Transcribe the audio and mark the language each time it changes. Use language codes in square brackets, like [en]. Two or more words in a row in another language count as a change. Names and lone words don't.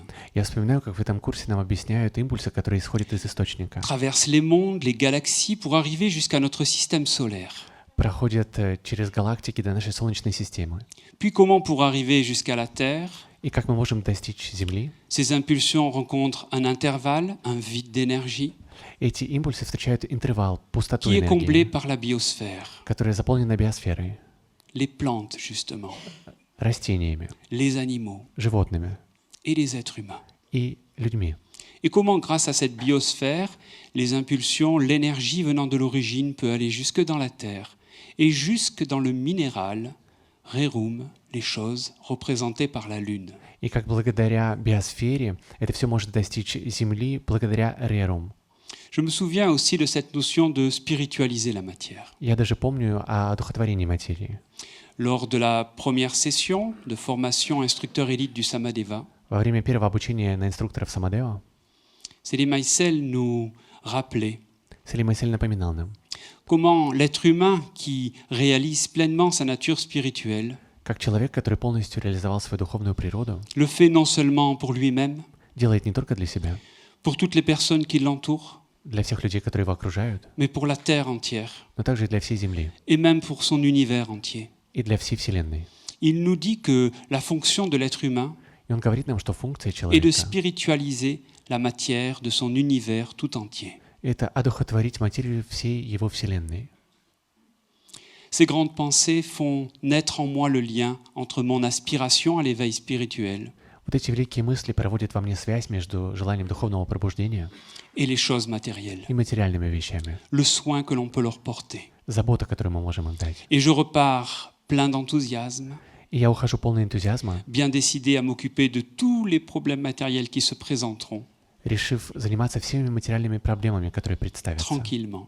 [ru] Я вспоминаю, как в этом курсе нам объясняют импульсы, которые исходят из источника, [fr] traversent les mondes, les galaxies pour arriver jusqu'à notre système solaire. [ru] проходят через галактики до нашей Солнечной системы. [fr] Puis comment pour arriver jusqu'à la Terre, [ru] И как мы можем достичь Земли? [fr] ces impulsions rencontrent un intervalle, un vide d'énergie, [ru] Эти импульсы встречают интервал, пустоту [fr] qui est comblé [ru] энергии, [fr] par la biosphère, [ru] которая заполнена биосферой, [fr] les plantes justement, [ru] растениями, [fr] les animaux [ru] животными [fr] et les êtres humains. [ru] и людьми. [fr] Et comment, grâce à cette biosphère, les impulsions, l'énergie venant de l'origine peut aller jusque dans la Terre et jusque dans le minéral, rerum, les choses représentées par la Lune. [ru] И как благодаря биосфере это все может достичь Земли благодаря Рерум. [fr] Je me souviens aussi de cette notion de spiritualiser la matière. [ru] Я даже помню о одухотворении материи. [fr] Lors de la première session de formation instructeur élite du Samadeva, [ru] Во время первого обучения на инструкторов Самадео [fr] Céline Maïsel nous rappelait [ru] Селим Майсель напоминал нам, [fr] comment l'être humain qui réalise pleinement sa nature spirituelle [ru] как человек, который полностью реализовал свою духовную природу, [fr] le fait non seulement pour lui-même, [ru] делает не только для себя, [fr] pour toutes les personnes qui l'entourent, [ru] для всех людей, которые его окружают, [fr] mais pour la Terre entière, [ru] но также и для всей Земли [fr] et même pour son univers entier. [ru] и для всей Вселенной. [fr] Il nous dit que la fonction de l'être humain [ru] И он говорит нам, что функция [fr] est de [ru] человека [fr] spiritualiser la matière de son univers tout entier. — [ru] это одухотворить материю всей его Вселенной. [fr] Ces grandes pensées font naître en moi le lien entre mon aspiration à l'éveil spirituel [ru] Вот эти великие мысли проводят во мне связь между желанием духовного пробуждения [fr] et les choses matérielles, [ru] и материальными вещами, [fr] le soin que l'on peut leur porter. [ru] забота, которую мы можем им дать. [fr] Et je repars plein d'enthousiasme, [ru] И я ухожу полный энтузиазма, [fr] bien décidé à m'occuper de tous les problèmes matériels qui se présenteront, [ru] решив заниматься всеми материальными проблемами, которые представятся, [fr] tranquillement,